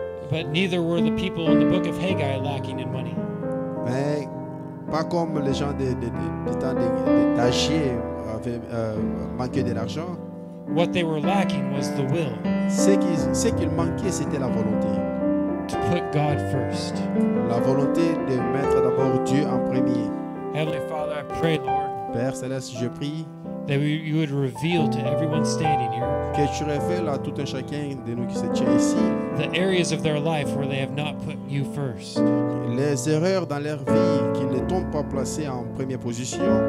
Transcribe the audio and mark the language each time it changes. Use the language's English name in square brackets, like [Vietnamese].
[English] but neither were the people in the book of Haggai lacking in money. [French] mais pas comme les gens du temps d'Agé avaient manqué de l'argent. [English] What they were lacking was the will [French] Ce qu'il manquait, c'était la volonté. [English] to put God first. [French] La volonté de mettre d'abord Dieu en premier. [English] Heavenly Father, I pray, Lord, [French] Père Céleste, je prie [English] that you would reveal to everyone standing here [French] que tu révèles à tout un chacun de nous qui se tient ici [English] the areas of their life where they have not put you first, [French] les erreurs dans leur vie qui ne t'ont pas placé en première position,